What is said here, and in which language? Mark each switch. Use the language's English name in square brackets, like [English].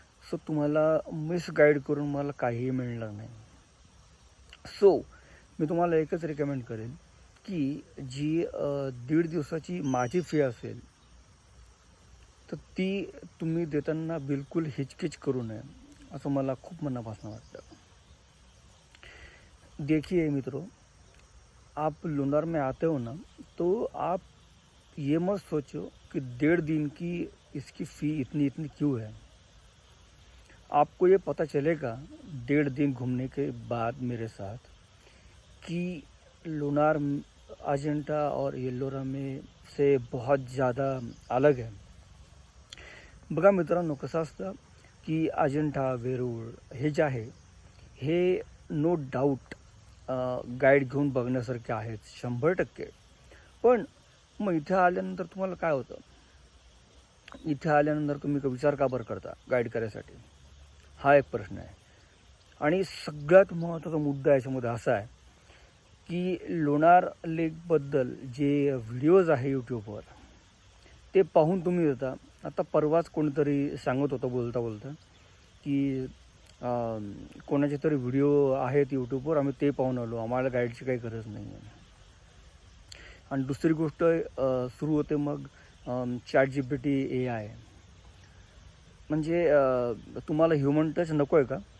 [Marathi] So तुम्हाला misguide करून मला काहीही मिळणार नाही. सो मी तुम्हाला एकच रिकमेंड करेन की जी 1.5 दिवसाची माझी फी असेल तर ती तुम्ही देताना बिलकुल हिचकिच करू नये, असं मला खूप मनापासून वाटतं. [Hindi] देखिए मित्रों, आप लोनार में आते हो ना, तो आप ये मत सोचो कि 1.5 दिन की इसकी फ़ी इतनी इतनी क्यों है। आपको ये पता चलेगा 1.5 दिन घूमने के बाद मेरे साथ कि लुनार अजंता और येल्लोरा में से बहुत ज़्यादा अलग आहे। [Marathi] बघा मित्रांनो, कसं असतं की अजंठा, वेरूळ हे जे आहे हे नो डाऊट गाईड घेऊन बघण्यासारखे आहेत 100%. पण मग इथे आल्यानंतर तुम्हाला काय होतं, इथे आल्यानंतर तुम्ही विचार का बरं करता गाईड करायसाठी, हा एक प्रश्न आहे. आणि सगळ्यात महत्त्वाचा मुद्दा याच्यामध्ये असा आहे की लोणार लेकबद्दल जे व्हिडिओज आहे यूट्यूबवर ते पाहून तुम्ही येता. आता परवाच कोणीतरी सांगत होतं बोलता बोलता की कोणाचे तरी व्हिडिओ आहेत यूट्यूबवर, आम्ही ते पाहून आलो, आम्हाला गाईडची काही गरज नाही आहे. आणि दुसरी गोष्ट सुरू होते मग ChatGPT AI. म्हणजे तुम्हाला ह्युमन टच नको आहे का.